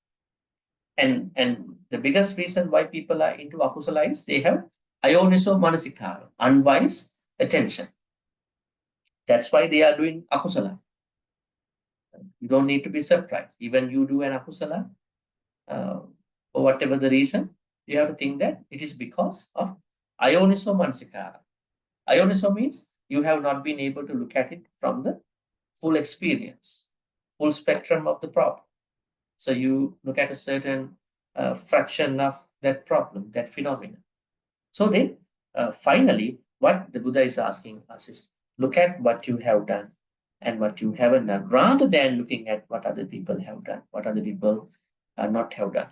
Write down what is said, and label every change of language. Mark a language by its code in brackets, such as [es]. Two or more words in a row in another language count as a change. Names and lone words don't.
[en] And the biggest reason why people are into akusala is they have [pi] ayoniso manasikara, [en] unwise attention. That's why they are doing akusala. You don't need to be surprised. Even you do an akusala, for whatever the reason, you have to think that it is because of [pi] ayoniso manasikara. [en] Ayoniso means you have not been able to look at it from the full experience, full spectrum of the problem. So you look at a certain fraction of that problem, that phenomenon. So then, finally, what the Buddha is asking us is, look at what you have done and what you haven't done, rather than looking at what other people have done, what other people not have done.